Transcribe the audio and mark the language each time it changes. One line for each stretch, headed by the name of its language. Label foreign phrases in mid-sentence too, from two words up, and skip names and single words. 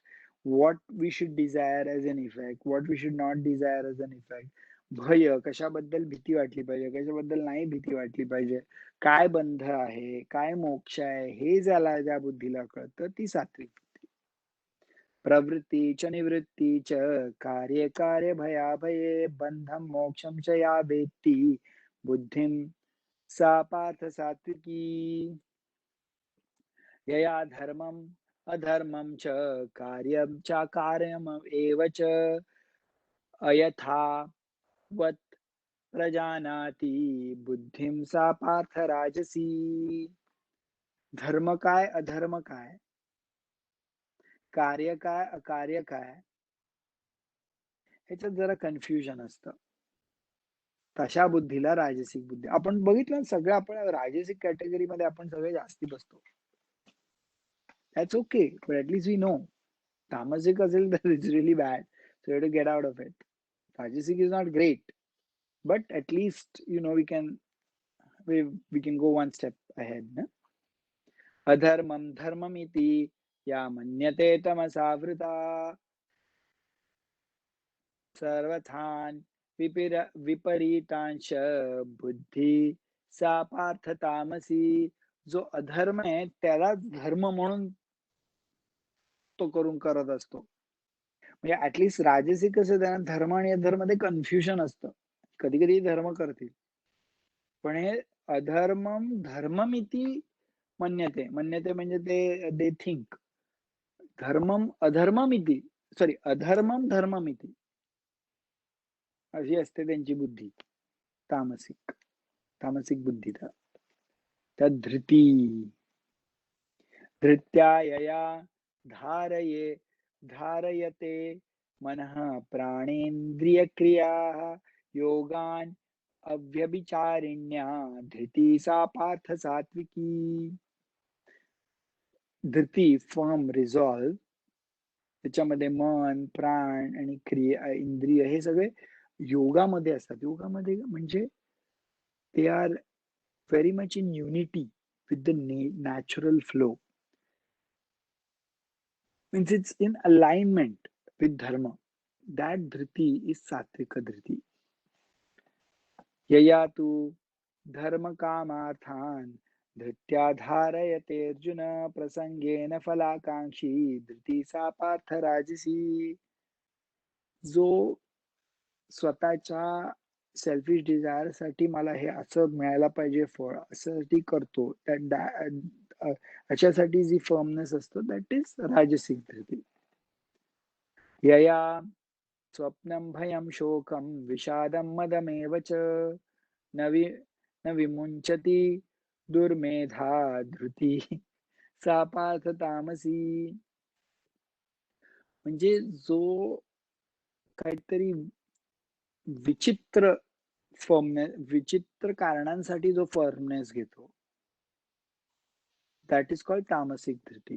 English: what we should desire as an effect, what we should not desire as an effect.
Marathi: भय, कशाबद्दल भीती वाटली पाहिजे, कशाबद्दल नाही भीती वाटली पाहिजे, काय बंध आहे, काय मोक्ष आहे, हे ज्या बुद्धीला कळतं ती सात्विक बुद्धी.
Sanskrit: प्रवृत्तीच निवृत्तीच कार्ये कार्ये भयाभये बंधम मोक्षम च या वेत्ती बुद्धिं सा पार्थ सात्विकी. यया धर्मम अधर्मं च कार्यं च कार्यम् एव च अयथावत् प्रजानाति बुद्धिं सा पार्थ राजसी.
Marathi: धर्म काय अधर्म काय, कार्य काय अकार्य काय, ह्याच्यात जरा कन्फ्युजन असतं. तशा बुद्धीला राजसिक बुद्धी. आपण बघितलं सगळं, आपण राजसिक कॅटेगरीमध्ये आपण सगळे जास्ती बसतो.
English: That's okay, but at least we know. Tamasic asil that it's really bad, so you have to get out of it. Rajasic is not great, but at least we can go one step ahead.
Sanskrit: Na? अधर्मं धर्ममिति या मन्यते तमसावृता सर्वार्थान् विपरीतांश बुद्धी सा पार्थ तामसी.
Marathi: जो अधर्म आहे त्याला धर्म म्हणून तो करून करत असतो. म्हणजे ऍटलिस्ट राजसिक कसं त्यांना धर्म आणि अधर्म मध्ये कन्फ्युजन असतं. कधी कधी धर्म करतील, पण हे
Sanskrit: अधर्मम धर्ममिती मन्यते
Marathi: म्हणजे ते
English: they think.
Sanskrit: धर्मम अधर्ममिती अधर्मम धर्ममिती
Marathi: अशी असते त्यांची बुद्धी. तामसिक बुद्धी.
Sanskrit: त्या धृत्या यया धारयते मनः प्राणेन्द्रियक्रियाः योगान् अव्यभिचारिण्या धृती सा पार्थ सात्विकी.
Marathi: धृती
English: firm resolve,
Marathi: त्याच्यामध्ये मन प्राण आणि क्रिया इंद्रिय हे सगळे योगामध्ये असतात. योगामध्ये म्हणजे
English: they are very much in unity with the natural flow, means it's in alignment with dharma. That dhriti is satvika dhriti.
Sanskrit: यया तु धर्म कामार्थान धृत्या धारयते अर्जुन प्रसंगेन फलाकांक्षी धृती सा पार्थ राजसी.
Marathi: जो स्वतःच्या
English: selfish desire
Marathi: साठी मला हे असं मिळायला पाहिजे फळ अशासाठी करतो, ह्याच्यासाठी जी फर्मनेस असतो
English: that is
Marathi: राजसिक धृती.
Sanskrit: यया स्वप्नं भयं शोकं विषादं मदमेव च न विमुञ्चति दुर्मेधा धृती सा पार्थ तामसी.
Marathi: म्हणजे जो काहीतरी विचित्र कारणांसाठी जो फर्मनेस घेतो
English: that is called
Marathi: तामसिक धृती.